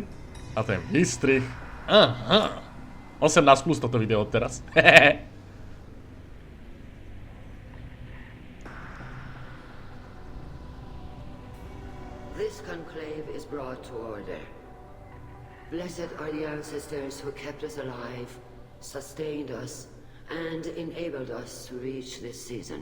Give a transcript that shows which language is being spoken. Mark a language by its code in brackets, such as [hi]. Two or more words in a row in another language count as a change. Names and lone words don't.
[sk] A ten výstrih. Aha. 18 plus toto video teraz. [en] This conclave is brought to order. Blessed are the ancestors who kept us alive, sustained us, and enabled us to reach this season.